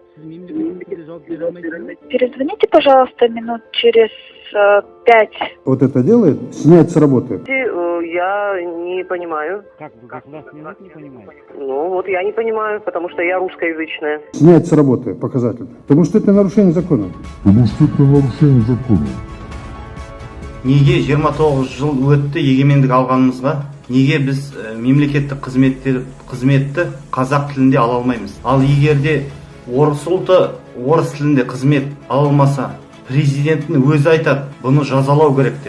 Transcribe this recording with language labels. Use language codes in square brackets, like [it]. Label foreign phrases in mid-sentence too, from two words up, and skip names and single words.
[ru] Перезвоните, пожалуйста, минут через 5. Вот это делает, снять с работы. Я не понимаю. Как вы государственный язык не понимаете? Ну вот я не понимаю, потому что я русскоязычная. Снять с работы показательно. Потому что это нарушение закона. [kk] Неге 29 жыл өтті егемендік алғанымызға, неге біз мемлекеттік қызметті қазақ тілінде ала алмаймыз? Ал егерде орыс ұлты орыс тілінде қызмет ала алмаса, президенттің өзі айтады, бұны жазалау керек деп.